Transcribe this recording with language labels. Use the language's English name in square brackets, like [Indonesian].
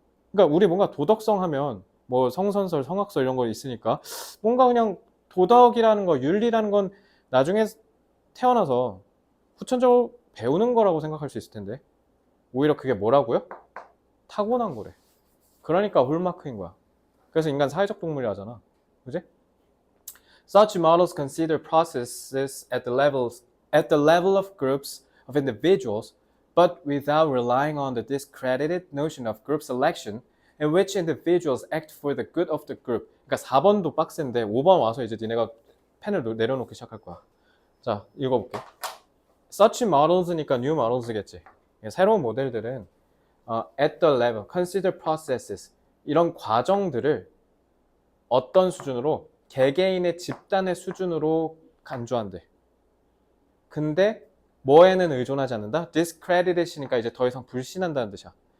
[Korean] 그러니까 우리 뭔가 도덕성 하면 뭐 성선설, 성악설 이런 거 있으니까 뭔가 그냥 도덕이라는 거, 윤리라는 건 나중에 태어나서 후천적으로 배우는 거라고 생각할 수 있을 텐데 오히려 그게 뭐라고요? 타고난 거래. 그러니까 홀마크인 거야. 그래서 인간 사회적 동물이라잖아. 그지? [English] Such models consider processes at the level of groups of individuals, but without relying on the discredited notion of group selection in which individuals act for the good of the group. [Korean] 그러니까 4번도 빡센데 5번 와서 이제 니네가 펜을 내려놓기 시작할 거야. 자, 읽어볼게. Such models니까 new models겠지. 새로운 모델들은 at the level, consider processes 이런 과정들을 어떤 수준으로? 개개인의 집단의 수준으로 간주한대. 근데 뭐에는 의존하지 않는다? discredit이니까 이제 더 이상 불신한다는 뜻이야.